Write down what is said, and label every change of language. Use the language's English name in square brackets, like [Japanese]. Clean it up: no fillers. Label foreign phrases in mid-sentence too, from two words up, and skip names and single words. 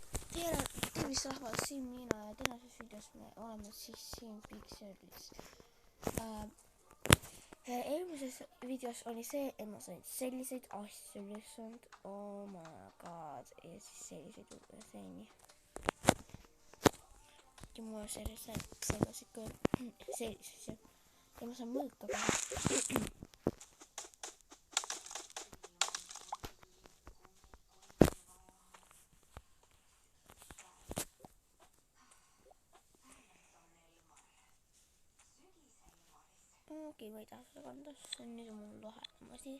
[Estonian] Tervist rahvas, siin Miina ja tänases videos me oleme siis siin Pixelis. Eelmises videos oli see, et ma sain selliseid asju lihtsalt, [English] oh my god, [Estonian] ja siis selliseid seeni. Ja mul on selliseid selliseid ja ma saan mõõka peale. Okei, ma ei taha seda kanda, see on nüüd mul lahendama siis.